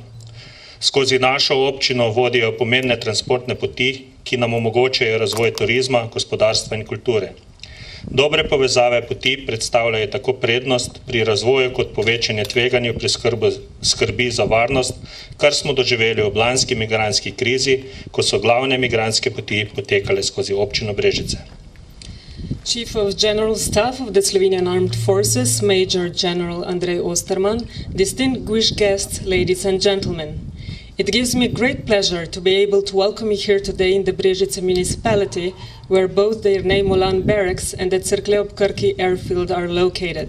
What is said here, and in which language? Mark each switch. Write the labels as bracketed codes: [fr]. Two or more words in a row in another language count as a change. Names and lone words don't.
[sl] Skozi našo občino vodijo pomembne transportne poti, ki nam omogočajo razvoj turizma, gospodarstva in kulture. Dobre povezave poti predstavljajo tako prednost pri razvoju kot povečanje tveganju pri skrbi za varnost, kar smo doživeli v lanski migrantski krizi, ko so glavne migrantske poti potekale skozi občino Brežice. [en] Chief of General Staff of the Slovenian Armed Forces, Major General Andrej Osterman, distinguished guests, ladies and gentlemen. It gives me great pleasure to be able to welcome you here today in the Brežice municipality, where both the Jernej Molan barracks and the Cerklje ob Krki airfield are located.